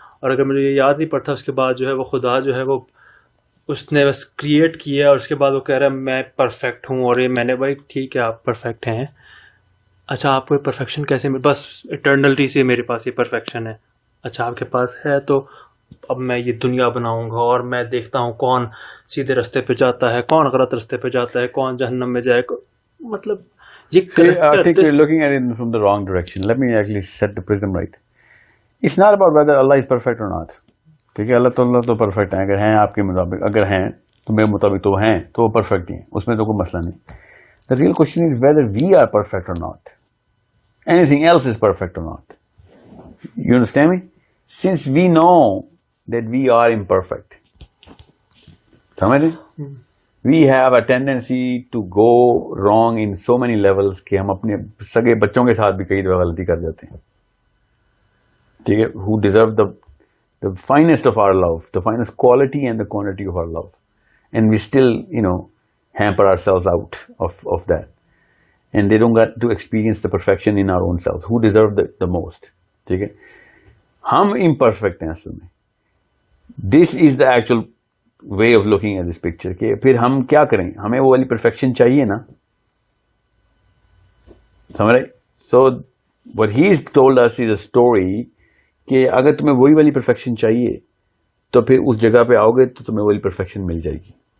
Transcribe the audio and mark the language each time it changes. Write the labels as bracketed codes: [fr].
[ur] اور اگر مجھے یہ یاد نہیں پڑتا, اس کے بعد جو ہے وہ خدا جو ہے وہ اس نے بس کریٹ کیا, اور اس کے بعد وہ کہہ رہا ہے میں پرفیکٹ ہوں, اور یہ میں نے, بھائی ٹھیک ہے آپ پرفیکٹ ہیں, اچھا آپ کو پرفیکشن کیسے بس اٹرنلٹی سے میرے پاس یہ پرفیکشن ہے, اچھا آپ کے پاس ہے, تو اب میں یہ دنیا بناؤں گا اور میں دیکھتا ہوں کون سیدھے رستے پہ جاتا ہے, کون غلط رستے پہ جاتا ہے, کون جہنم میں جائے. مطلب یہ [en] I think you're looking at it from the wrong direction. Let me actually set the prism right. It's not about whether Allah is perfect or not. [ur] ٹھیک ہے, اللہ تعالیٰ تو پرفیکٹ ہیں, اگر ہیں آپ کے مطابق, اگر ہیں تو میرے مطابق تو ہیں, تو وہ پرفیکٹ ہیں, اس میں تو کوئی مسئلہ نہیں. [en] The real question is whether we are perfect or not. Anything else is perfect or not. You understand me? Since we know that we are imperfect, [ur] سمجھ رہے ہیں, [en] we have a tendency to go wrong in so many levels [ur] کہ ہم اپنے سگے بچوں کے ساتھ بھی کئی دفعہ غلطی کر جاتے ہیں. ٹھیک ہے, [en] who deserve the finest of our love, the finest quality and the quantity of our love, and we still, hamper ourselves out of that, and they don't get to experience the perfection in our own selves. Who deserve the most? [ur] ٹھیک ہے, ہم imperfect ہیں اصل میں. [en] This is the actual way of looking at this picture. [ur] کہ پھر ہم کیا کریں, ہمیں وہ والی perfection چاہیے نا, سمجھ رہے. [en] So what he's told us is a story [ur] کہ اگر تمہیں وہی والی پرفیکشن چاہیے تو پھر اس جگہ پہ آؤ گے تو تمہیں وہی پرفیکشن مل جائے گی.